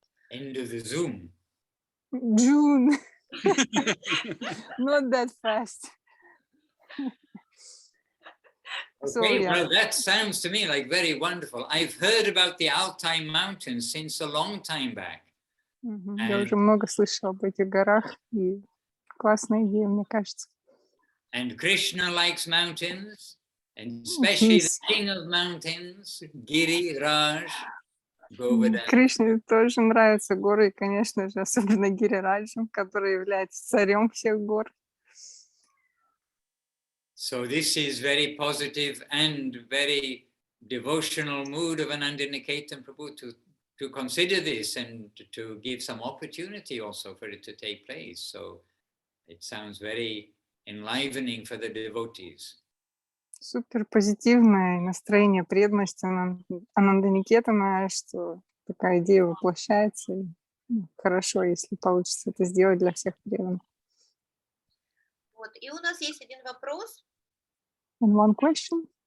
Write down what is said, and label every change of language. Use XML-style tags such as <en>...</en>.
<en>End of the Zoom. June. Not that fast. Okay, So, yeah. well, that sounds to me like very wonderful. I've heard about the Altai Mountains since a long time back.</en> <ru>Я уже много слышала об этих горах, и классная идея, мне кажется.</ru> <en>And Krishna likes mountains, and especially the king of mountains, Giriraj. Govardhan.</en> <ru>Кришне тоже нравятся горы, и, конечно же, особенно Гирираджем, который является царем всех гор.</ru> <en>So this is very positive and very devotional mood of Anandiniketan Prabhu to consider this and to give some opportunity also for it to take place. So it sounds very enlivening for the devotees.</en> <ru>Супер позитивное настроение преданности Ананданикетана, что такая идея воплощается. И, хорошо, если получится это сделать для всех преданных. Вот. И у нас есть один вопрос.</ru> <en>And one question.</en>